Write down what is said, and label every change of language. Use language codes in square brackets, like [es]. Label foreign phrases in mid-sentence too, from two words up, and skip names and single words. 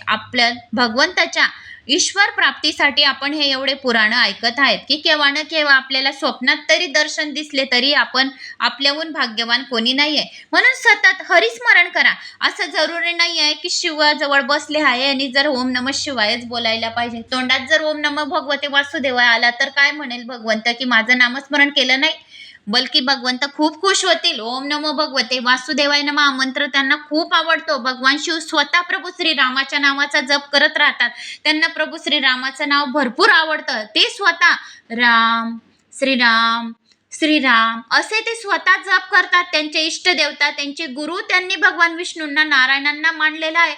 [mr] आपल्या भगवंताच्या ईश्वर प्राप्तीसाठी आपण हे एवढे पुराण ऐकत आहेत की केव्हा ना केव्हा आपल्याला स्वप्नात तरी दर्शन दिसले तरी आपण आपल्याहून भाग्यवान कोणी नाही आहे. म्हणून सतत हरिस्मरण करा. असं जरुरी नाही आहे की शिवाजवळ बसले आहे आणि जर [sa] ओम नमः शिवायच [mr] बोलायला पाहिजे. तोंडात जर [sa] ओम नमः भगवते वासुदेवाय [mr] आला तर काय म्हणेल भगवंत की माझं नामस्मरण केलं नाही? बल्कि भगवंत खूप खुश होतील. [sa] ओम नमो भगवते वासुदेवाय नमः [mr] हा मंत्र त्यांना खूप आवडतो. भगवान शिव स्वतः प्रभू श्रीरामाच्या नावाचा जप करत राहतात. त्यांना प्रभू श्रीरामाचं नाव भरपूर आवडतं. ते स्वतः राम श्रीराम श्रीराम असे ते स्वतः जप करतात. त्यांचे इष्टदेवता, त्यांचे गुरु त्यांनी भगवान विष्णूंना, नारायणांना मानलेला आहे.